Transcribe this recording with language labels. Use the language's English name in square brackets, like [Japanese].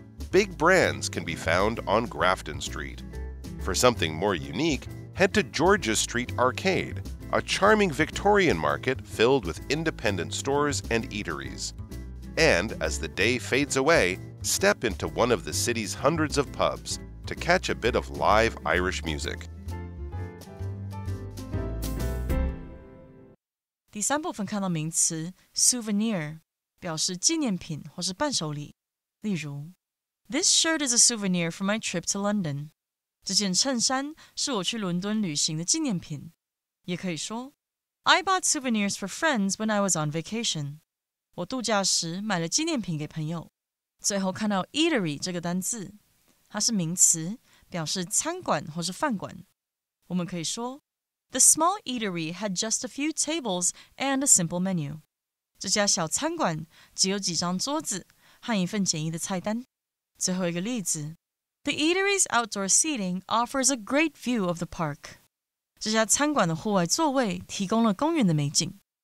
[English] Big brands can be found on Grafton Street. For something more unique, head to Georgia Street Arcade, a charming Victorian market filled with independent stores and eateries. And as the day fades away, step into one of the city's hundreds of pubs to catch a bit of live Irish music. [Chinese] 第三部分看到名词 souvenir， 表示纪念品或是伴手礼。例如 [English] This shirt is a souvenir from my trip to London. [Chinese] 这件衬衫是我去伦敦旅行的纪念品。也可以说 [English] I bought souvenirs for friends when I was on vacation. [Chinese] 我度假时买了纪念品给朋友。最后看到 eatery 这个单字，它是名词，表示餐馆或是饭馆。我们可以说 [English] The small eatery had just a few tables and a simple menu. [Chinese] 这家小餐馆只有几张桌子和一份简易的菜单。最后一个例子 [English] The eatery's outdoor seating offers a great view of the park. [Chinese] 这家餐馆的户外座位提供了公园的美景。